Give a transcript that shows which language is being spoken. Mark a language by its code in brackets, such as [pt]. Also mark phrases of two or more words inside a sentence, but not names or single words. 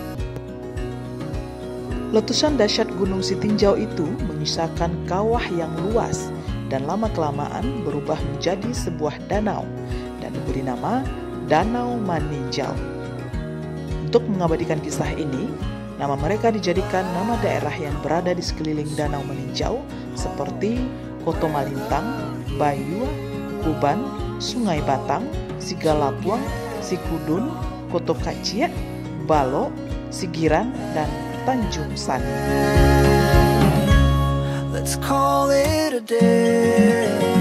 [id] Letusan dahsyat Gunung Sitinjau itu menyisakan kawah yang luas dan lama-kelamaan berubah menjadi sebuah danau dan diberi nama Danau Meninjau. Untuk mengabadikan kisah ini, Nama mereka dijadikan nama daerah yang berada di sekeliling Danau Meninjau seperti Koto Malintang, Bayua, Kukuban, Sungai Batang, Sigalapuang, Sikudun, Koto Kaciak, Balo, Sigiran, dan Tanjung Sani. [en] Let's call it a day.